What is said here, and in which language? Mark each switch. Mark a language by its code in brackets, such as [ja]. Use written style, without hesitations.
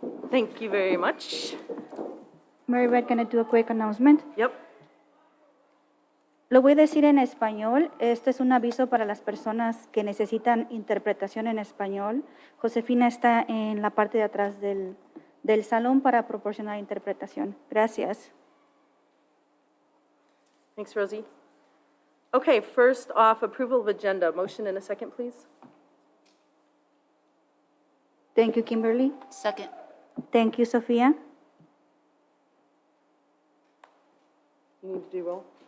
[en] Thank you very much. Mary Beth, can I do a quick announcement? Yep. [es] Lo voy a decir en español. Este es un aviso para las personas que necesitan interpretación en español. Josefina está en la parte de atrás del salón para proporcionar interpretación. Gracias. [en] Thanks, Rosie. Okay, first off, approval of agenda. Motion and a second, please. Thank you, Kimberly. Second. Thank you, Sophia. You need to do roll.